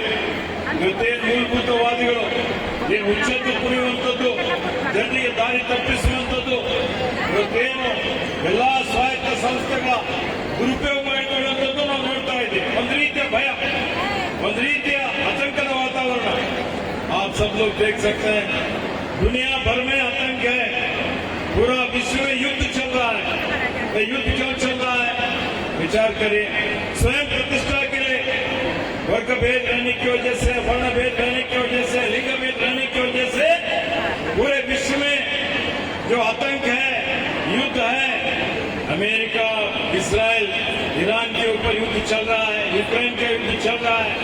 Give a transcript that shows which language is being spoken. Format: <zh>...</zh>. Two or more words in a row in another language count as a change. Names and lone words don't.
<kn>ಇವತ್ತೇನು ಮೂಲಭೂತವಾದಿಗಳು ಏನು ಹುಚ್ಚೆದ್ದು ಕುಣಿಯುವಂಥದ್ದು, ಜನರಿಗೆ ದಾರಿ ತಪ್ಪಿಸುವಂಥದ್ದು, ಇವತ್ತೇನು ಎಲ್ಲಾ ಸ್ವಾಯತ್ತ ಸಂಸ್ಥೆಗಳ ದುರುಪಯೋಗ ಮಾಡಿಕೊಳ್ಳುವಂಥದ್ದು ನಾವು ನೋಡ್ತಾ ಇದ್ದೀವಿ. ಒಂದು ರೀತಿಯ ಭಯ, ಒಂದು ರೀತಿಯ ಆತಂಕದ ವಾತಾವರಣ.</kn> <hi>आप सब लोग देख सकते हैं, दुनिया भर में आतंक पूरा विश्व में युद्ध चल रहा है। ये युद्ध क्यों चल रहा है? विचार करिए। स्वयं प्रतिष्ठा के लिए वर्ग भेद रहने की वजह से, वर्ण भेद रहने की वजह से, लिंग भेद रहने की वजह से पूरे विश्व में जो आतंक है, युद्ध है, अमेरिका, इस्राएल, ईरान के ऊपर युद्ध चल रहा है, यूक्रेन का युद्ध चल रहा है।</hi>